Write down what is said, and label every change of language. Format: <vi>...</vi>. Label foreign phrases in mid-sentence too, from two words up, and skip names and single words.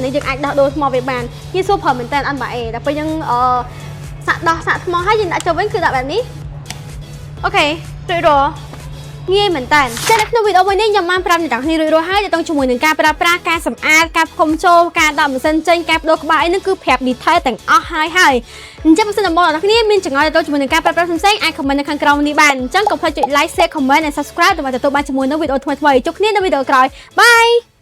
<km>នេះយើងអាចដោះដូរថ្មវាបានងាយស្រួលប្រើមែនតើអត់បាក់អីដល់ពេលយើងសាក់ថ្មហើយយើងដាក់ចូលវិញគឺដាក់បែបនេះអូខេរួចរាល់ងាយមែនតើចា៎នៅក្នុងវីដេអូមួយនេះខ្ញុំបានប្រាប់អ្នកទាំងគ្នារួចរាល់ហើយទៅជាមួយនឹងការប្រើប្រាស់ការសម្អាតការផ្គុំចូលការដាក់ម៉ាស៊ីនចេញការបដូរក្បាលអីហ្នឹងគឺប្រាប់ detail ទាំងអស់ហើយអញ្ចឹងបើសិនមកអ្នកគ្នាមានចង្អុលទៅជាមួយនឹងការប្រើប្រាស់ផ្សេងៗអាច comment នៅខាងក្រោមនេះបានអញ្ចឹងកុំភ្លេចចុច</km> <en>like share comment and subscribe</en> <km>ដើម្បីទទួលបានជាមួយនឹងវីដេអូថ្មីៗជួបគ្នានៅវីដេអូក្រោយបាយ</km>